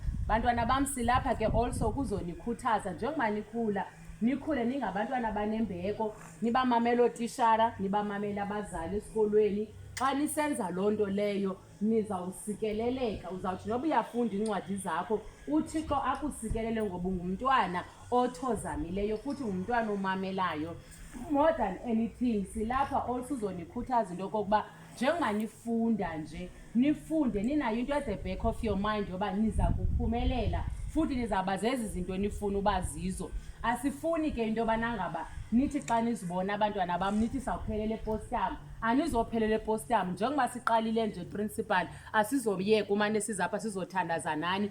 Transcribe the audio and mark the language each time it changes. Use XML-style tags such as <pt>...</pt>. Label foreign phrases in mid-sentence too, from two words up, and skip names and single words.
<xh>Bantwana bam, silapha ke also kuzonikhuthaza njengoba nikhula, nikhule ningabantwana abanembeko, nibamamela ootishara, nibamamela abazali esikolweni. Xa nisenza loo nto leyo nizawusikeleleka. Uzawuthi noba uyafunda iincwadi zakho uThixo akusikelele ngoba ungumntwana othozamileyo futhi ngumntwana omamelayo.</xh> <en>More than anything</en> <xh>silapha also uzonikhuthaza into yokokuba njengoba nifunda nje, nifunde ninayo into</xh> <en>at the back of your mind</en> <xh>yoba niza kuphumelela futhi nizawuba zezi zinto nifuna uba zizo. Asifuni ke into yobana ngaba nithi xa nizibona abantwana bam nithi sawuphelela epostam. Anizophelela epostam. Njengoba siqalile nje principal, asizobiyeka umane sizapha sizothandaza nani.</xh>